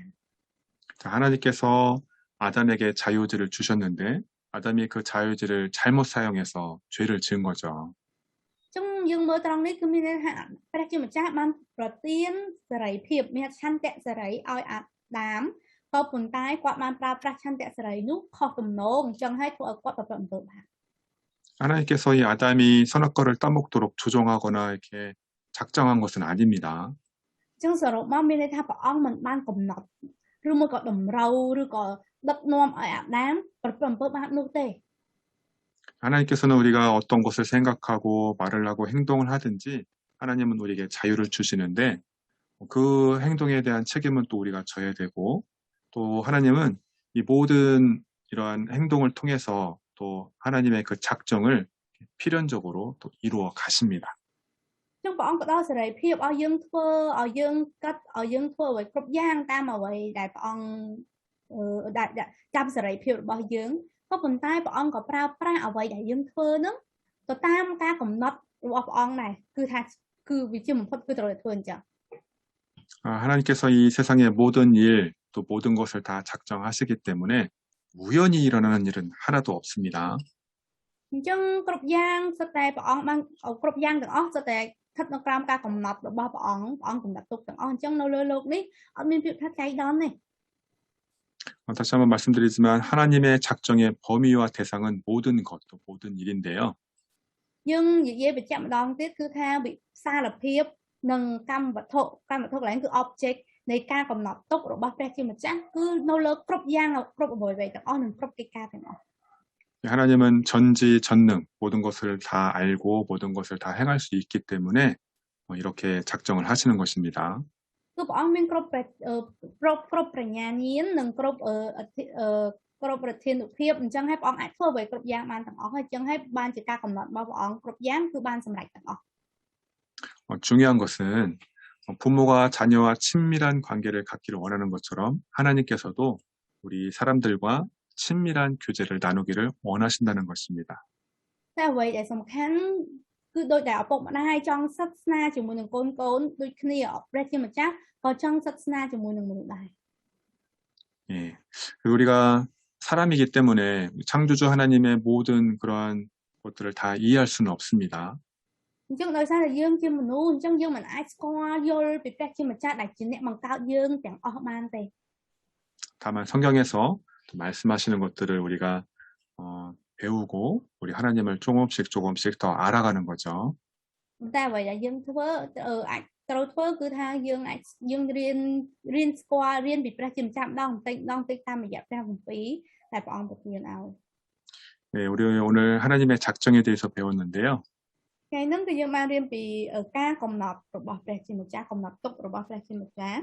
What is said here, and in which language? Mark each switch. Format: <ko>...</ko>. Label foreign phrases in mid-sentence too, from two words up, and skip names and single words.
<ko>자, 하나님께서 아담에게 자유의지를 주셨는데 아담이 그 자유의지를 잘못 사용해서 죄를 지은 거죠.</ko> <km>អញ្ចឹងយើងមើលត្រង់នេះគឺមានន័យថាព្រះជាម្ចាស់បានប្រទានសេរីភាពមានឆន្ទៈសេរីឲ្យអាដាមក៏ប៉ុន្តែគាត់បានប្រើប្រាស់ឆន្ទៈសេរីនោះខុសទំនងអញ្ចឹងហើយធ្វើឲ្យគាត់ប្រព្រឹត្តអំពើបាប</km> <ko>하나님께서 이 아담이 선악과를 따먹도록 조종하거나 이렇게 작정한 것은 아닙니다.</ko> <km>អញ្ចឹងសរុបមកមានន័យថាព្រះអង្គមិនបានកំណត់ឬមួយក៏តម្រូវឬក៏ដឹកនាំឲ្យអាដាមប្រព្រឹត្តអំពើបាបនោះទេ</km> <ko>하나님께서는 우리가 어떤 것을 생각하고 말을 하고 행동을 하든지 하나님은 우리에게 자유를 주시는데 그 행동에 대한 책임은 또 우리가 져야 되고 또 하나님은 이 모든 이러한 행동을 통해서 또 하나님의 그 작정을 필연적으로 또 이루어 가십니다.</ko> <km>អញ្ចឹងព្រះអង្គក៏ដល់សេរីភាពឲ្យយើងធ្វើឲ្យយើងកាត់ឲ្យយើងធ្វើអ្វីគ្រប់យ៉ាងតាមអ្វីដែលព្រះអង្គចាប់សេរីភាពរបស់យើងក៏ប៉ុន្តែព្រះអង្គក៏ប្រើប្រាស់អ្វីដែលយើងធ្វើហ្នឹងទៅតាមការកំណត់របស់ព្រះអង្គដែរគឺវាជាបំផុតគឺត្រូវតែធ្វើអញ្ចឹង</km> <ko>하나님께서 이 세상의 모든 일, 또 모든 것을 다 작정하시기 때문에 우연히 일어나는 일은 하나도 없습니다.</ko> <km>អញ្ចឹងគ្រប់យ៉ាងសុទ្ធតែព្រះអង្គបានគ្រប់យ៉ាងទាំងអស់សុទ្ធតែស្ថិតនៅក្រោមការកំណត់របស់ព្រះអង្គកំណត់ទុកទាំងអស់អញ្ចឹងនៅលើโลกនេះអត់មានភាពថាចៃដន្យទេ</km> <ko>다시 한번 말씀드리지만 하나님의 작정의 범위와 대상은 모든 것, 또 모든 일인데요.</ko> <km>យើងនិយាយបញ្ជាក់ម្ដងទៀតគឺថាវិសាលភាពនិងកម្មវត្ថុកន្លែងគឺ object នៃការកំណត់ទុករបស់ព្រះជាម្ចាស់គឺនៅលើគ្រប់យ៉ាងគ្រប់អ្វីៗទាំងអស់និងគ្រប់កិច្ចការទាំងអស់</km> <ko>하나님은 전지전능 모든 것을 다 알고 모든 것을 다 행할 수 있기 때문에 이렇게 작정을 하시는 것입니다.</ko> <km>គឺព្រះអង្គមានគ្រប់ប្រាជ្ញាញាណនិងគ្រប់ប្រធានុភាពអញ្ចឹងហើយព្រះអង្គអាចធ្វើអ្វីគ្រប់យ៉ាងបានទាំងអស់ហើយអញ្ចឹងហើយបានជាការកំណត់របស់ព្រះអង្គគ្រប់យ៉ាងគឺបានសម្រេចទាំងអស់</km> <ko>중요한 것은 부모가 자녀와 친밀한 관계를 갖기를 원하는 것처럼 하나님께서도 우리 사람들과 친밀한 교제를 나누기를 원하신다는 것입니다.</ko> <km>តែអ្វីដែលសំខាន់គឺដោយតែឪពុកម្ដាយចង់សិទ្ធស្នាជាមួយនឹងកូនដូចគ្នាព្រះជាម្ចាស់ក៏ចង់សិទ្ធស្នាជាមួយនឹងមនុស្សដែរ</km> <ko>예, 우리가 사람이기 때문에 창조주 하나님의 모든 그러한 것들을 다 이해할 수는 없습니다.</ko> <km>អញ្ចឹងដោយសារតែយើងជាមនុស្សអញ្ចឹងយើងមិនអាចស្គាល់យល់ពីព្រះជាម្ចាស់ដែលជាអ្នកបង្កើតយើងទាំងអស់បានទេ</km> <ko>다만 성경에서 말씀하시는 것들을 우리가 배우고 우리 하나님을 조금씩 더 알아가는 거죠.</ko> <km>តែអ្វីដែលយើងធ្វើអាចត្រូវធ្វើគឺថាយើងរៀនស្គាល់រៀនពីព្រះជាម្ចាស់ម្ដងបន្តិចតាមរយៈព្រះគម្ពីរដែលព្រះអង្គប្រទានឲ្យ</km> <ko>네, 우리 오늘 하나님의 작정에 대해서 배웠는데요.</ko> <km>ថ្ងៃហ្នឹងគឺយើងបានរៀនពីការកំណត់របស់ព្រះជាម្ចាស់កំណត់ទុករបស់ព្រះជាម្ចាស់</km>